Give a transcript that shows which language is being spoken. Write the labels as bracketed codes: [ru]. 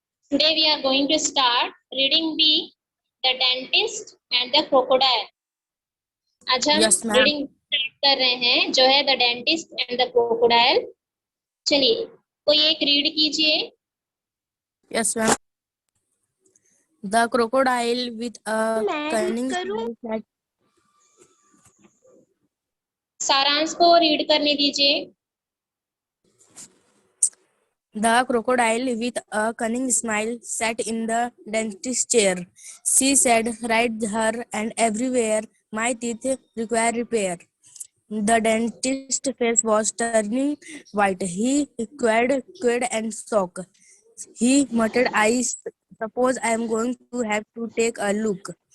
[en] Today we are going to start reading B, the dentist and the crocodile. [hi] आज हम [en] Yes, ma'am. [hi] Reading start कर रहे हैं जो है the dentist and the crocodile. चलिए कोई एक रीड कीजिए। [en] Yes, ma'am. The crocodile with a cunning smile sat. [hi] सारांश को रीड करने दीजिए। [en] The crocodile with a cunning smile sat in the dentist's chair. She said, right here and everywhere, my teeth require repair. The dentist's face was turning white. He quaid and shocked. He muttered, I suppose I am going to have to take a look.